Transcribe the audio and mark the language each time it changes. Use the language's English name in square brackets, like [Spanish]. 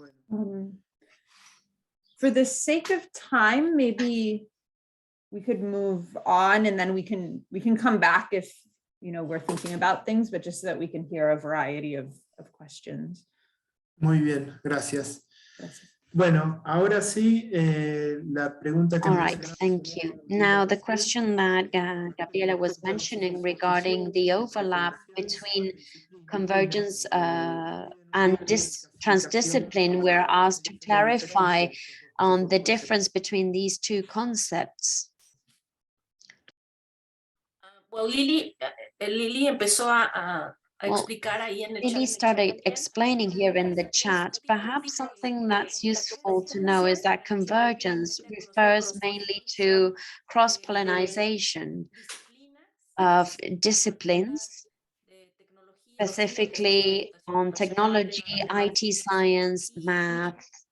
[English] For the sake of time, maybe we could move on and then we can come back if we're thinking about things, but just so that we can hear a variety of questions. [Spanish] Muy bien, gracias. Bueno, ahora sí, la pregunta que [English] All right, thank you. Now, the question that Gabriela was mentioning regarding the overlap between convergence and transdiscipline, we're asked to clarify on the difference between these two concepts. [Spanish] Well, Lili empezó a explicar ahí en el chat. [English] Lili started explaining here in the chat. Perhaps something that's useful to know is that convergence refers mainly to cross-pollination of disciplines, specifically on technology, IT science, math.